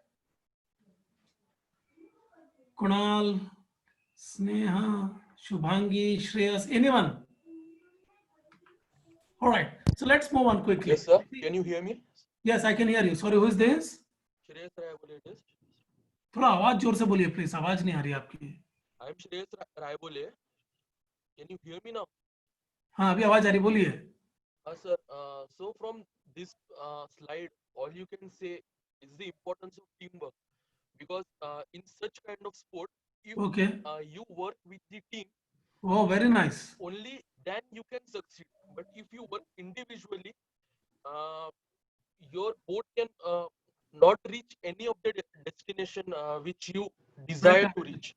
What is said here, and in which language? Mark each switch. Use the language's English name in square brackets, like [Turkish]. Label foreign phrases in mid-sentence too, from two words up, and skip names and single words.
[English] Kunal, Sneha, Shubhangi, Shreyas, anyone? All right, so let's move on quickly. Yes, sir. Can you hear me? Yes, I can hear you. Sorry, who is this? Shreyas Raibole it is. [Hindi] थोड़ा आवाज जोर से बोलिए प्लीज, आवाज नहीं आ रही आपकी. [English] I am Shreyas Raibole. Can you hear me now? [Hindi] हाँ, अभी आवाज आ रही, बोलिए. [English] Sir, so from this slide, all you can say is the importance of teamwork, because in such kind of sport, if you work with the team, oh, very nice, only then you can succeed. But if you work individually, your boat can not reach any of the destination which you desire to reach.